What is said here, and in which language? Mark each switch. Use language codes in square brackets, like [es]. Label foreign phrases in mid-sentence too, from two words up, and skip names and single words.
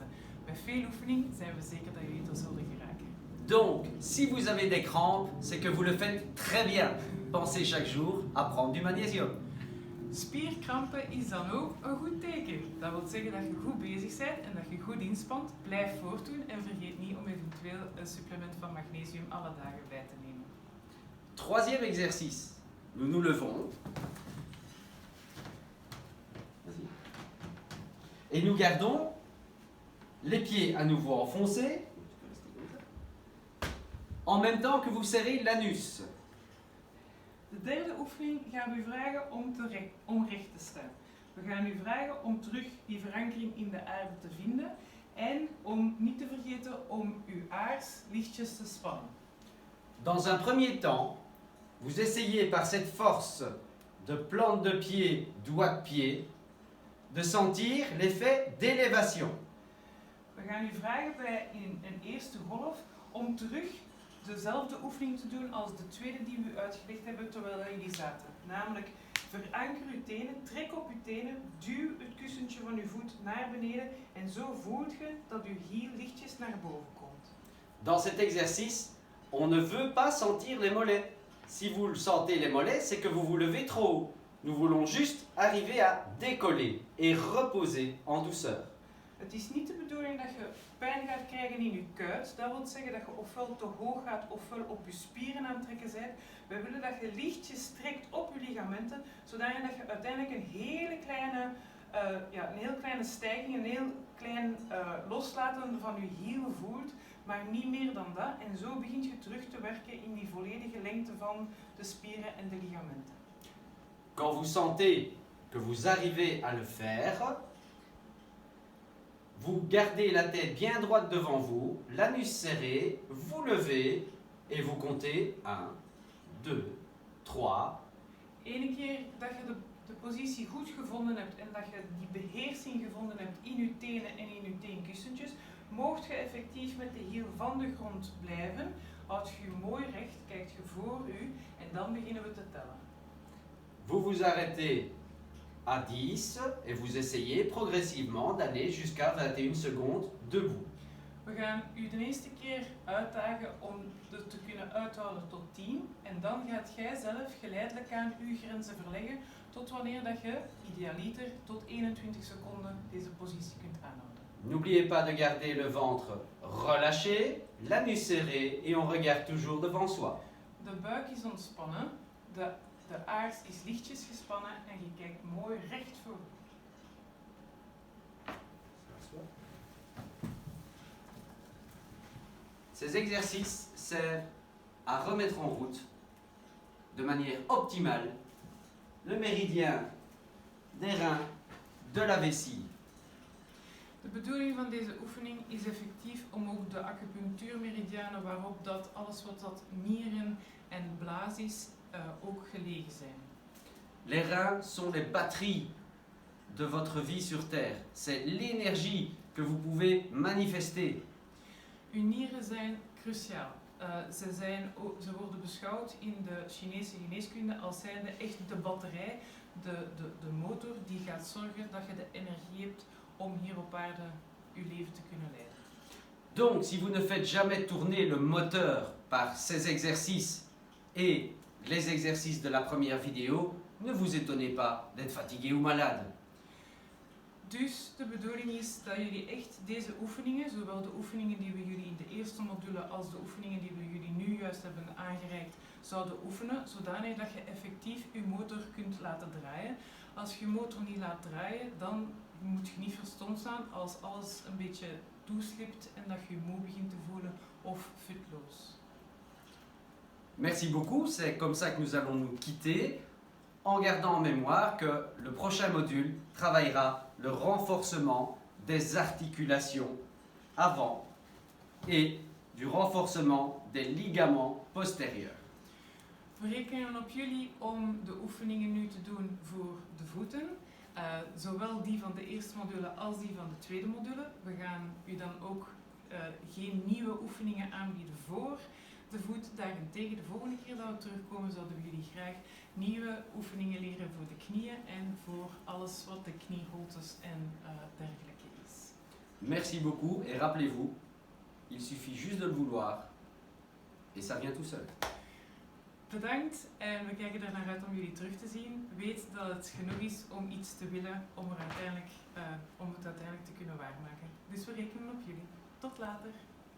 [nl] Met veel oefening zijn we zeker dat jullie er zullen geraken. [fr] Donc, si vous avez des crampes, c'est que vous le faites très bien. Pensez chaque jour à prendre du magnésium. [nl] Spierkrampen is dan ook een goed teken. Dat wil zeggen dat je goed bezig bent en dat je goed inspant. Blijf voortdoen en vergeet niet om eventueel een supplement van magnesium alle dagen bij te nemen. [fr] Troisième exercice. Nous nous levons. Et nous gardons les pieds à nouveau enfoncés, en même temps que vous serrez l'anus. [nl] De derde oefening gaan we u vragen om recht te staan. We gaan u vragen om terug die verankering in de aarde te vinden en om niet te vergeten om uw aars lichtjes te spannen. [fr] Dans un premier temps, vous essayez par cette force de plante de pied, doigt de pied, de sentir l'effet d'élévation. [nl] We gaan u vragen bij een eerste golf om terug dezelfde oefening te doen als de tweede die we uitgelegd hebben terwijl jullie zaten. Namelijk, veranker uw tenen, trek op uw tenen, duw het kussentje van uw voet naar beneden en zo voelt je dat uw hiel lichtjes naar boven komt. [fr] Dans cet exercice, on ne veut pas sentir les mollets. Si vous sentez les mollets, c'est que vous vous levez trop haut. Nous voulons juste arriver à décoller et reposer en douceur. [nl] Het is niet de bedoeling dat je pijn gaat krijgen in je kuit. Dat wil zeggen dat je ofwel te hoog gaat ofwel op je spieren aan het trekken bent. We willen dat je lichtjes trekt op je ligamenten, zodat je uiteindelijk een hele kleine stijging, een heel klein loslaten van je hiel voelt, maar niet meer dan dat. En zo begint je terug te werken in die volledige lengte van de spieren en de ligamenten. [fr] Quand vous sentez que vous arrivez à le faire, vous gardez la tête bien droite devant vous, l'anus serré, vous levez et vous comptez 1, 2, 3. [nl] Ene keer dat je de positie goed gevonden hebt en dat je die beheersing gevonden hebt in je tenen en in je teenkussentjes, moogt je effectief met de hiel van de grond blijven, houd je mooi recht, kijkt je voor u en dan beginnen we te tellen. [fr] Vous vous arrêtez à 10 et vous essayez progressivement d'aller jusqu'à 21 secondes debout. [nl] We gaan u de eerste keer uitdagen om het te kunnen uithouden tot 10 en dan gaat jij zelf geleidelijk aan uw grenzen verleggen tot wanneer dat je idealiter tot 21 seconden deze positie kunt aanhouden. [fr] N'oubliez pas de garder le ventre relâché, l'anus serré et on regarde toujours devant soi. [nl] De buik is ontspannen, de aars is lichtjes gespannen en je kijkt mooi recht voor. [fr] Ces exercices servent à remettre en route de manière optimale le méridien des reins, de la vessie. [nl] De bedoeling van deze oefening is effectief om ook de acupunctuurmeridianen waarop dat alles wat dat nieren en blaas is ook gelegen zijn. [fr] Les reins sont les batteries de votre vie sur Terre. C'est l'énergie que vous pouvez manifester. [nl] Uw nieren zijn cruciaal. Ze worden beschouwd in de Chinese geneeskunde als zijnde echt de batterij, de motor die gaat zorgen dat je de energie hebt om hier op aarde je leven te kunnen leiden. [fr] Donc, si vous ne faites jamais tourner le moteur par ces exercices et les exercices de la première vidéo, ne vous étonnez pas d'être fatigué ou malade. [nl] Dus de bedoeling is dat jullie echt deze oefeningen, zowel de oefeningen die we jullie in de eerste module als de oefeningen die we jullie nu juist hebben aangereikt, zouden oefenen, zodanig dat je effectief je motor kunt laten draaien. Als je je motor niet laat draaien, dan moet je niet verstomd staan als alles een beetje toeslipt en dat je je moe begint te voelen of futloos. [fr] Merci beaucoup, c'est comme ça que nous allons nous quitter, en gardant en mémoire que le prochain module travaillera le renforcement des articulations avant et du renforcement des ligaments postérieurs. [nl] We rekenen op jullie om de oefeningen nu te doen voor de voeten, zowel die van de eerste module als die van de tweede module. We gaan u dan ook geen nieuwe oefeningen aanbieden voor de voet. Daarentegen, de volgende keer dat we terugkomen, zouden we jullie graag nieuwe oefeningen leren voor de knieën en voor alles wat de knieholtes en dergelijke is. [fr] Merci beaucoup et rappelez-vous, il suffit juste de le vouloir et ça vient tout seul. [nl] Bedankt en we kijken er naar uit om jullie terug te zien. Weet dat het genoeg is om iets te willen om het uiteindelijk te kunnen waarmaken. Dus we rekenen op jullie. Tot later.